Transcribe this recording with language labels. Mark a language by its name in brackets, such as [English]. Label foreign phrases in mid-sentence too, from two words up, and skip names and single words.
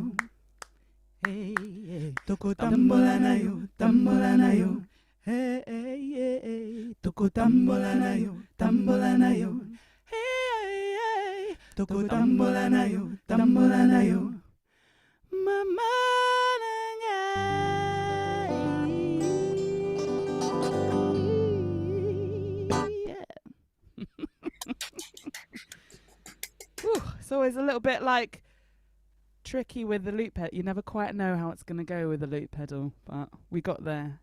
[Lingala] Hey, hey. Toko tambola nayo. Hey, hey, hey. Toko tambola nayo. Hey, hey, hey. Toko tambola nayo. Mama na ngai. [English] Yeah. It's always a little bit like tricky with the loop pedal. You never quite know how it's going to go with the loop pedal, but we got there.